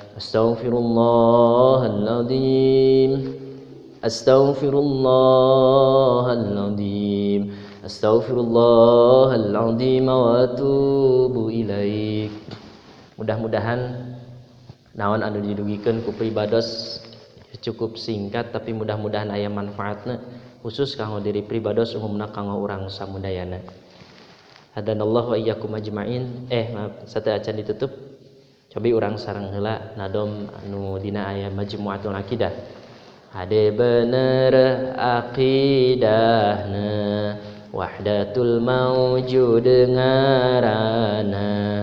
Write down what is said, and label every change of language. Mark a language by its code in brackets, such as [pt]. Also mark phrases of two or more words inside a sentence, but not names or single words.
[ar] أستغفر الله العظيم، أستغفر الله العظيم، أستغفر الله العظيم وأتوب إليك. [su] Mudah-mudahan naon anu didugikeun ku pribados cukup singkat, tapi mudah-mudahan aya manfaatna khusus kanggo diri pribados umumna kanggo urang samudayana. [ar] هدانا الله وإياكم أجمعين. [su] Maaf, sateu acan ditutup. Cobi urang sareng heula nadom anu dina aya Majmu'atul Aqidah. Hade bener aqidahna, [ar] وحدة الوجود [su] ngaranna.